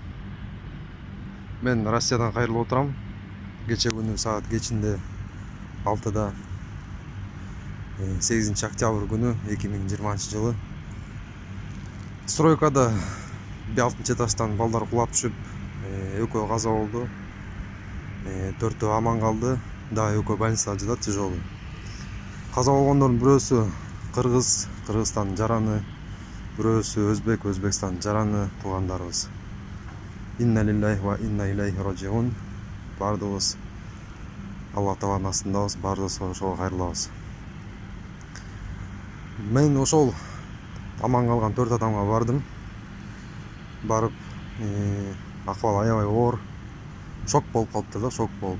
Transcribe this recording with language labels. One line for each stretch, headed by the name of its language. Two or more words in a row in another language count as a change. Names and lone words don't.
Kyrgyz: Мен Россиядан кайрылып отурам. Кече күнү саат кечинде 6-да 8 октябрь күнү 2020 жылы стройкада 6 этаждан балдар кулап түшүп, экөө каза болду. 4-төө аман калды. Дагы экөө больницада жатат тяжелый. Каза болгондордун бирөөсү кыргыз, Кыргызстан жараны, бирөөсү өзбек, Өзбекстан жараны туугандарыбыз.
Arabic: إنا لله وإنا إليه راجعون.
Kyrgyz: Бардыгыбыз Аллах Тааланын астындабыз, бардыгыбыз ошого кайрылабыз. Мен ошол аман калган 4 адамга бардым. Барып, акыбал аябай оор. Шок болуп калыптыр да, шок болуп.